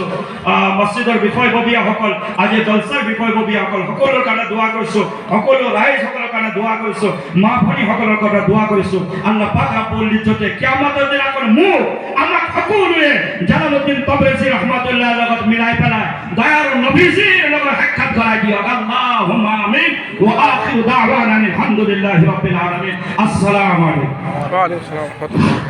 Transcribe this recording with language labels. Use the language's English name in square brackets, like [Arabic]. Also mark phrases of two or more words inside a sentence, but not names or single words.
[Assamese] মছজিদৰ বিষয়ববীয়াসকল, আজি জলসাৰ বিষয়ববীয়াসকল, সকলোৰ কাৰণে দোৱা কৰিছোঁ। সকলো ৰাইজসকলৰ কাৰণে দোৱা কৰিছোঁ। মা ভনীসকলৰ কাৰণে দোৱা কৰিছোঁ। আল্লাহ পাক [Arabic] رب العزة [Assamese] কিয়ামতৰ দিনাখন মোক আমাক সকলোৱে জালালুদ্দিন তাবৰিজী ৰহমাতুল্লাহ লগত মিলাই পেলাই দয়াৰ নবীজীৰ লগত সাক্ষাৎ কৰাই দিয়ক। [Arabic] اللهم آمين. وآخر دعوانا الحمد لله رب العالمين. السلام عليكم. وعليكم السلام.